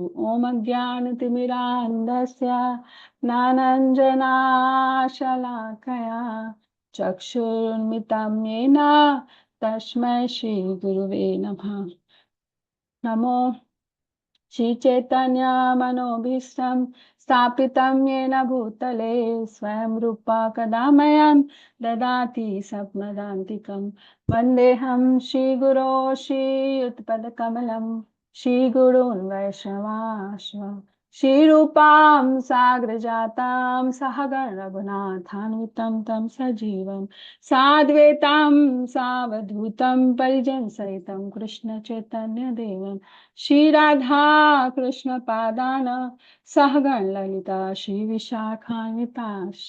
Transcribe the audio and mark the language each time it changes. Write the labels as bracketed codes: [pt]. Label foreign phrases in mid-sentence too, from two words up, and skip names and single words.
[sa] ઓમ અજ્ઞાનતિમિરાન્ધસ્ય જ્ઞાનાંજનાશલાકયા ચક્ષુર્મિલિतं येन તસ્मै શ્રી ગુરુવે નમઃ. નમો શ્રી ચૈતન્ય મનોભીષ્ટં સ્થાપિतं येन भूतले स्वयं रूपा कदा मह्यं ददाति स्वपदान्तिकं. वन्देऽहं श्रीगुरो श्रीयुतपदकमलं श्रीगुरून् वैष्णवांश्च श्रीरूपां साग्रजातां सहगण रघुनाथान्वितं तं सजीवं साद्वैतां सावधूतं परिजनसहितं कृष्ण चैतन्य देवं श्री राधा कृष्ण पादान सहगण ललिता श्री विशाखान्विताश्च.